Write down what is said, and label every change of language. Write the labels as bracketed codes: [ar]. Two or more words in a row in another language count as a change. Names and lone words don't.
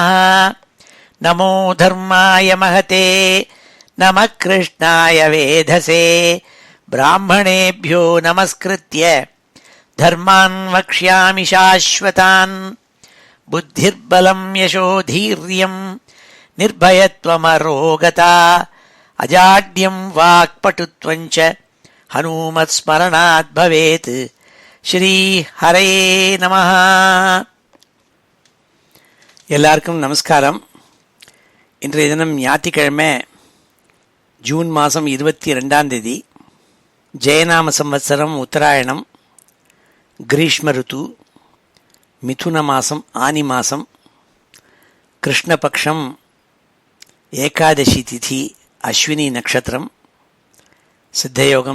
[sa] नमो धर्माय महते नमः कृष्णाय वेधसे ब्राह्मणेभ्यो नमस्कृत्य धर्मान् वक्ष्यामि शाश्वतान्। बुद्धिर्बलं यशोधीर्यं निर्भयत्वमरोगता अजाड्यं वाक्पटुत्वं च हनुमत्स्मरणात् भवेत्। श्री हरे நமः. [ta] எல்லாருக்கும் நமஸ்காரம். இன்றைய தினம் ஞாயிற்றுக்கிழமை ஜூன் மாதம் 22ஆம் தேதி. ஜெயநாம சம்வத்சரம் உத்தராயணம், கிரீஷ்ம ருத்து, மிதுன மாதம் ஆனி மாதம், கிருஷ்ணபக்ஷம், ஏகாதசி திதி, அஸ்வினி நட்சத்திரம், சித்தயோகம்.